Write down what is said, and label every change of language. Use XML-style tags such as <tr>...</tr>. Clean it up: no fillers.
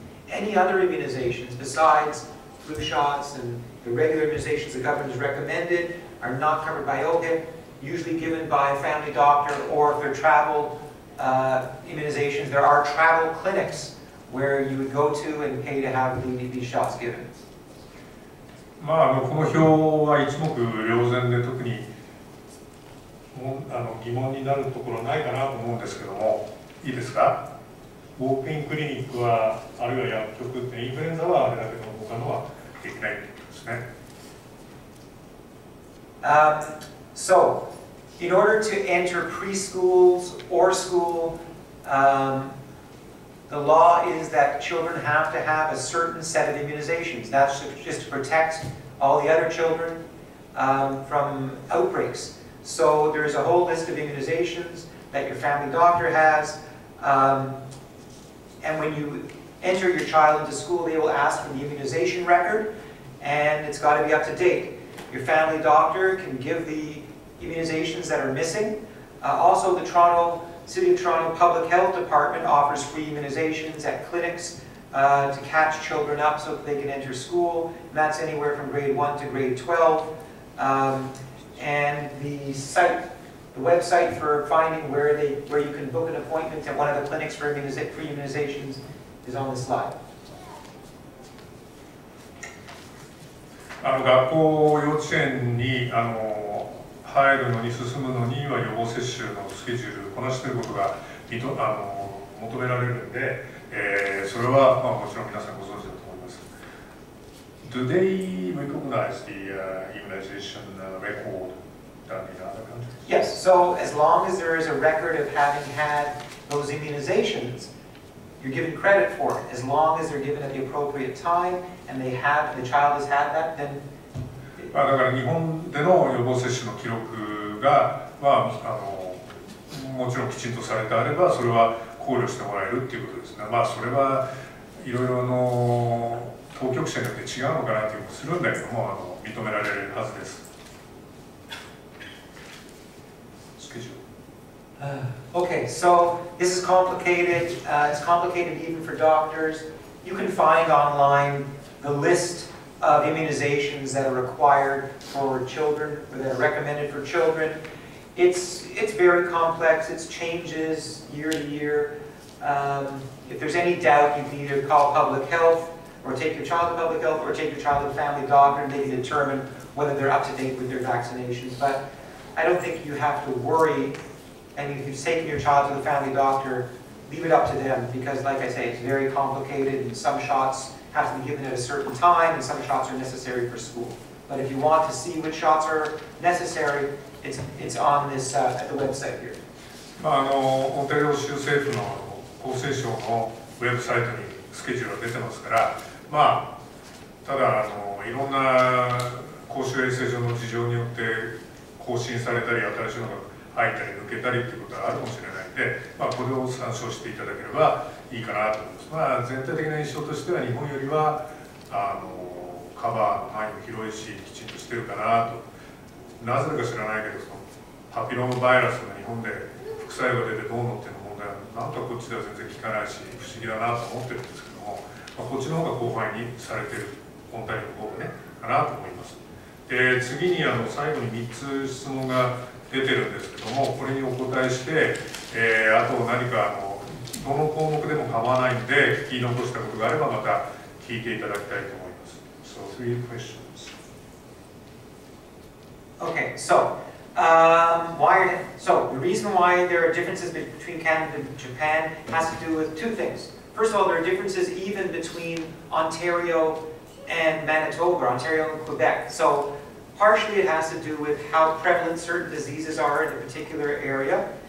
<en>Any other immunizations besides flu shots and the regular immunizations the government has recommended are not covered by OHIP, usually given by a family doctor, or if they're travel immunizations, there are travel clinics where you would go to and pay to have these shots given.</en> <ja>まあ、この表は一目瞭然で特に疑問になるところはないかなと思うんですけども、いいですか？ウォークインクリニックは、あるいは薬局って、インフルエンザはあれだけど他のはできないということですね。</ja> <en>So, in order to enter preschools or school, the law is that children have to have a certain set of immunizations. That's just to protect all the other children from outbreaks. So there's a whole list of immunizations that your family doctor has. And when you enter your child into school, they will ask for the immunization record, and it's got to be up to date. Your family doctor can give the immunizations that are missing. Also, the City of Toronto Public Health Department offers free immunizations at clinics to catch children up so that they can enter school. And that's anywhere from grade 1 to grade 12. And the website for finding where you can book an appointment at one of the clinics for free immunizations is on the slide.</en> <ja>学校、幼稚園に入るのに進むのには予防接種のスケジュールこなしていることが求められるので、それは、もちろん皆さんご存知だと思います。</ja> <en>Do they recognize the immunization record done in other countries? Yes, so as long as there is a record of having had those immunizations, you're given credit for it. As long as they're given at the appropriate time and the child has had that, then</en> <ja>だから日本での予防接種の記録が、もちろんきちんとされてあればそれは考慮してもらえるっていうことですね。それはいろいろ当局者によって違うのかなという気もするんだけども、認められるはずです。スケジュール。</ja> <en>Okay, so this is complicated. It's complicated even for doctors. You can find online the list of immunizations that are required for children, or that are recommended for children. It's very complex. It changes year to year. If there's any doubt, you can either call public health, or take your child to public health, or take your child to the family doctor, and they can determine whether they're up to date with their vaccinations. But I don't think you have to worry. And if you've taken your child to the family doctor, leave it up to them, because like I say, it's very complicated, and some shots have to be given at a certain time, and some shots are necessary for school. But if you want to see which shots are necessary, it's on this at the website here.</en> <ja>オンタリオ州政府の厚生省のウェブサイトにスケジュールが出てますから、ただいろんな公衆衛生上の事情によって更新されたり新しいのが入ったり抜けたりということがあるかもしれないので、これを参照していただければいいかなと思います。全体的な印象としては日本よりはカバーの範囲も広いしきちんとしてるかなと。なぜか知らないけどパピロームバイラスが日本で副作用が出てどうのっていう問題はなんかこっちでは全然聞かないし不思議だなと思ってるんですけども、こっちの方が広範囲にされてるオンタリオの方がねかなと思います。で次に最後に3つ質問が出てるんですけども、これにお答えして、あと何かどの項目でも構わないので聞き残したことがあればまた聞いていただきたいと思います。</ja> <en>So 3 questions. Okay, so So the reason why there are differences between Canada and Japan has to do with two things. First of all, there are differences even between Ontario and Manitoba, Ontario and Quebec. So partially it has to do with how prevalent certain diseases are in a particular area.</en>